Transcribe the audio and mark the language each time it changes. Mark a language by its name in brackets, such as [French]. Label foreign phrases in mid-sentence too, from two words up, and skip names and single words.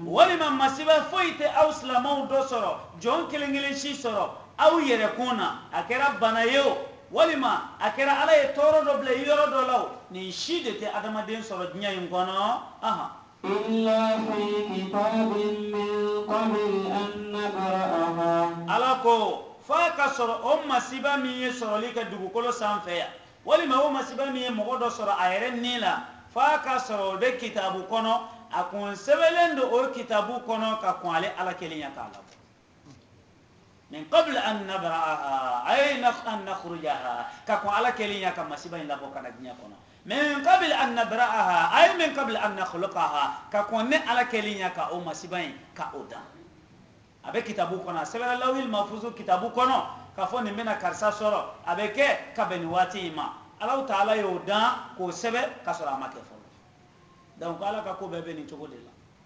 [Bambara] walima masiba foyi tɛ aw silamɛw dɔ sɔrɔ jɔn kelen kelen si sɔrɔ aw yɛrɛkun na a kɛra bana ye o walima a kɛra ala ye tɔɔrɔ dɔ bila i yɔrɔ dɔ la o nin si de tɛ adamaden sɔrɔ diɲɛ in kɔnɔ [Arabic] إلا في كتاب من قبل أن نبرأها [Bambara] ala ko f'a ka sɔrɔ o masiba min ye sɔrɔli kɛ dugukolo sanfɛ yan walima o masiba min ye mɔgɔ dɔ sɔrɔ a yɛrɛ ni la f'a ka sɔrɔ o bɛ kitabu kɔnɔ a kun sɛbɛnlen don o kitabu kɔnɔ ka kɔn ale ala kelen ya k'a labɔ [Arabic] من قبل أن نبرأها أي أن نخرجها [Bambara] ka kɔn ala kelen ya ka masiba in labɔ ka na diɲɛ kɔnɔ [Arabic] من قبل أن نبرأها أي من قبل أن نخلقها [Bambara] ka kɔn ne ala kelen ya ka o masiba in ka o dan a bɛ kitabu kɔnɔ a sɛbɛnna [Arabic] اللوح المحفوظ [Bambara] kitabu kɔnɔ k'a fɔ nin bɛna karisa sɔrɔ a bɛ kɛ ka bɛn nin waati in ma alahu taala y'o dan k'o sɛbɛn k'a sɔrɔ a ma kɛ fɔlɔ donc ala ka ko bɛɛ bɛ nin cogo de la